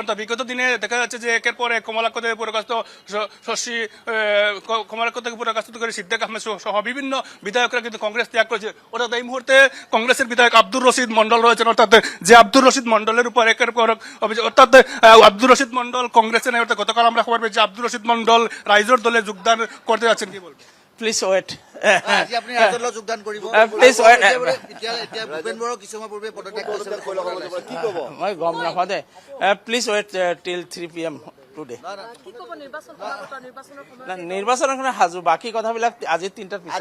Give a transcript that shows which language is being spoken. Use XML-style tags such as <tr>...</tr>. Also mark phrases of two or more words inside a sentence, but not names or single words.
<bn>তো বিগত দিনে দেখা যাচ্ছে যে একের পর এক কমলাক্ষ থেকে পুরকাস্ত শশী, কমলাক্ষ থেকে পুরকাস্ত করে সিদ্দিক আহমেদ সহ বিভিন্ন বিধায়করা কিন্তু কংগ্রেস ত্যাগ করেছে। অর্থাৎ এই মুহূর্তে কংগ্রেসের বিধায়ক আব্দুর রশিদ মন্ডল রয়েছেন। অর্থাৎ যে আব্দুর রশিদ মন্ডলের উপর একের পর অভিযোগ, অর্থাৎ আব্দুর রশিদ মন্ডল কংগ্রেসে নেই। অর্থাৎ গতকাল আমরা খবর পেয়েছি আব্দুর রশিদ মন্ডল রাইজর দলে যোগদান করতে যাচ্ছেন। কি বলবেন?</bn> <en>please wait.</en> <as>আপুনি ৰাইজৰ যোগদান কৰিব।</as> <en>please wait.</en> <as>এতিয়া ভূপেন বড়ো কিছুমান পূৰ্বে পদত্যাগ কৰিছে, কি ক'ব? মই গম নাপাওঁ দে।</as> <en>please wait till 3 PM today.</en> <as>নিৰ্বাচনৰ কাৰণে সাজু, বাকী কথাবিলাক আজি 3টাৰ পিছত।</as>